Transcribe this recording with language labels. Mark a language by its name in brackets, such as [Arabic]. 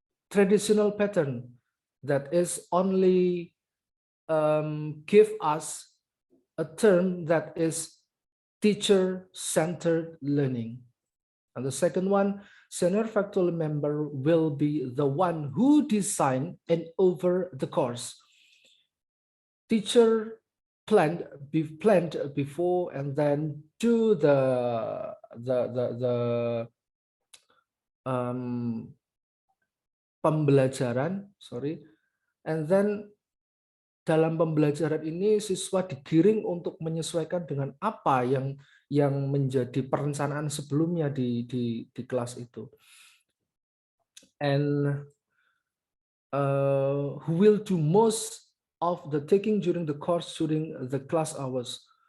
[English] Traditional pattern that is only give us a term that is teacher-centered learning. And the second one, senior faculty member will be the one who design and over the course. Teacher planned before and then do the [Indonesian] pembelajaran, [English] and then [Indonesian] dalam pembelajaran ini siswa digiring untuk menyesuaikan dengan apa yang menjadi perencanaan sebelumnya di kelas itu. [English] And who will do most of the taking during the course during the class hours.